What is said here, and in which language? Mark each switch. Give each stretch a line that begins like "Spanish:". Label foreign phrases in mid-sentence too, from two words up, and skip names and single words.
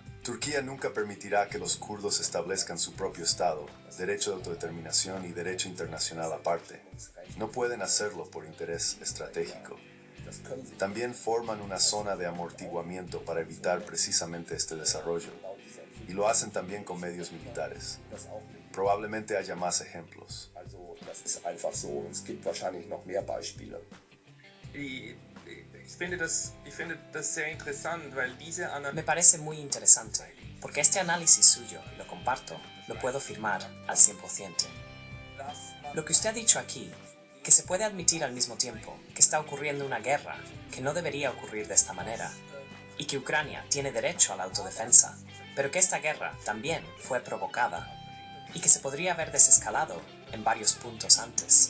Spanish: Turquía nunca permitirá que los kurdos establezcan su propio Estado, derecho de autodeterminación y derecho internacional aparte. No pueden hacerlo por interés estratégico. También forman una zona de amortiguamiento para evitar precisamente este desarrollo, y lo hacen también con medios militares. Probablemente haya más ejemplos.
German: Also das ist einfach so und es gibt wahrscheinlich noch mehr Beispiele. Ich finde das sehr interessant, weil diese
Spanish: Me parece muy interesante, porque este análisis suyo, y lo comparto, lo puedo firmar al 100%. Lo que usted ha dicho aquí, que se puede admitir al mismo tiempo que está ocurriendo una guerra que no debería ocurrir de esta manera, y que Ucrania tiene derecho a la autodefensa, pero que esta guerra también fue provocada, y que se podría haber desescalado en varios puntos antes.